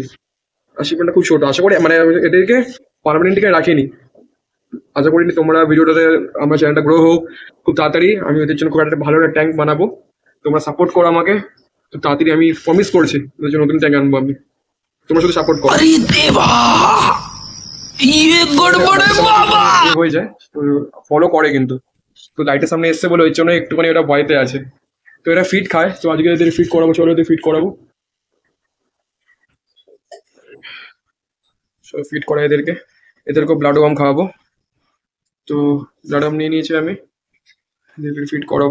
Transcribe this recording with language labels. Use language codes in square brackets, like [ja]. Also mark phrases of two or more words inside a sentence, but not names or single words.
[bn] আর শিপমেন্টটা খুব ছোট, আশা করি মানে আমি এদেরকে পার্মানেন্টলি রাখিনি। আশা করি তোমরা ভিডিওটাতে আমার চ্যানেলটা গ্রো হোক খুব তাড়াতাড়ি। আমি ওদের জন্য খুব একটা ভালো একটা ট্যাঙ্ক বানাবো। তোমরা সাপোর্ট করো আমাকে, তো তাড়াতাড়ি আমি প্রমিস করছি ওদের জন্য নতুন ট্যাঙ্ক আনবো আমি। তোমরা শুধু সাপোর্ট করো। [hi] अरे देवा, ये गड़बड़ है बाबा। [bn] হয়ে যায়, তো ফলো করে কিন্তু। তো লাইটের সামনে এসছে বলে ওই জন্য একটুখানি ওরা ভয়তে আছে। তো এরা ফিট খায়, তো আজকে এদের ফিট করাবো, চলো এদের ফিট করাবো। সব ফিট করা এদেরকে, এদেরকে [en] blood worm [bn] খাওয়াবো। তো [en] blood worm [bn] নিয়ে নিয়েছি আমি, এদেরকে ফিট করাবো।